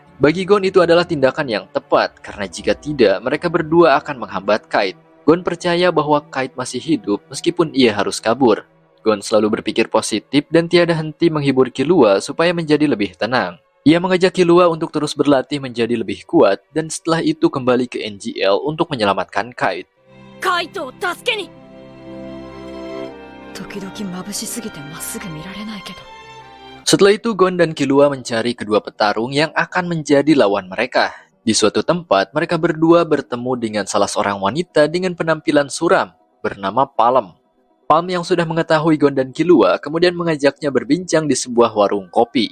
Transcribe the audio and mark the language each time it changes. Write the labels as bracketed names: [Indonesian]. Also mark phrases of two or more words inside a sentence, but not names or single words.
[Indonesian] Bagi Gon itu adalah tindakan yang tepat, karena jika tidak, mereka berdua akan menghambat Kite. Gon percaya bahwa Kite masih hidup meskipun ia harus kabur. Gon selalu berpikir positif dan tiada henti menghibur Killua supaya menjadi lebih tenang. Ia mengajak Killua untuk terus berlatih menjadi lebih kuat dan setelah itu kembali ke NGL untuk menyelamatkan Kite. [Japanese] カイトを助けに。時々眩しすぎてまっすぐ見られないけど。 [Indonesian] Setelah itu Gon dan Killua mencari kedua petarung yang akan menjadi lawan mereka. Di suatu tempat, mereka berdua bertemu dengan salah seorang wanita dengan penampilan suram bernama Palm. Palm yang sudah mengetahui Gon dan Killua kemudian mengajaknya berbincang di sebuah warung kopi.